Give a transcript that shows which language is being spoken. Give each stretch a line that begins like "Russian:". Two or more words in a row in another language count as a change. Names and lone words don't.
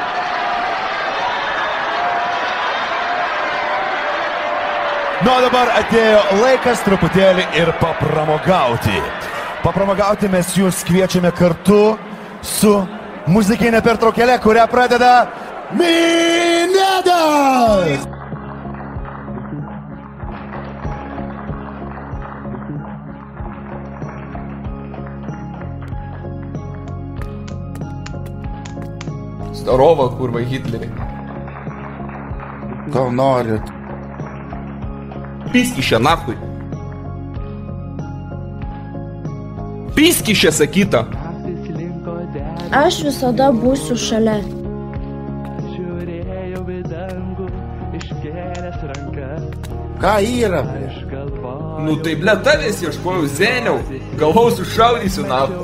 Lithuanian: Nu, dabar atėjo laikas truputėlį ir papramogauti. Papramogauti mes jūs kviečiame kartu su muzikinė pertraukėlė, kurią pradeda Minėdas!
Russian: Здорово, курва, Гитлере.
Lithuanian: Gal norit?
Russian: Писькище, нахуй. Писькище,
Lithuanian: sakyta. Aš visada būsiu šalia. Ką yra? Nu tai, ble, tavęs ieškojau, zeniau. Galvau sušaudysiu, naftu.